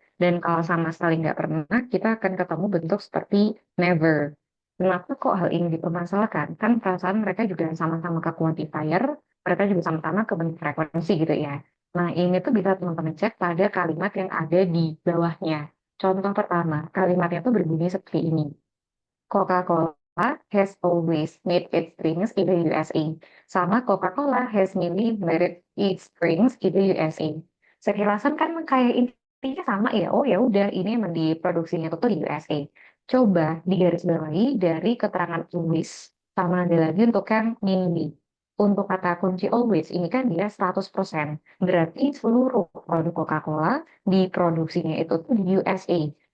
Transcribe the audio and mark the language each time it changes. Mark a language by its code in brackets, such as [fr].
[id] Dan kalau sama sekali nggak pernah, kita akan ketemu bentuk seperti never. Kenapa kok hal ini dipermasalahkan? Kan perasaan mereka juga sama-sama ke quantifier, mereka juga sama-sama ke bentuk frekuensi gitu ya. Nah, ini tuh bisa teman-teman cek pada kalimat yang ada di bawahnya. Contoh pertama, kalimatnya tuh berbunyi seperti ini. [en] Coca-Cola has always made its drinks in the USA. [id] Sama [en] Coca-Cola has mainly made its drinks in the USA. [id] Sekilasan kan kayak intinya sama ya. Oh ya udah, ini emang diproduksinya tuh di USA. Coba digarisbawahi dari keterangan tulis. Sama ada lagi untuk yang mainly. Untuk kata kunci always, ini kan dia 100%. Berarti seluruh produk Coca-Cola diproduksinya itu tuh di USA.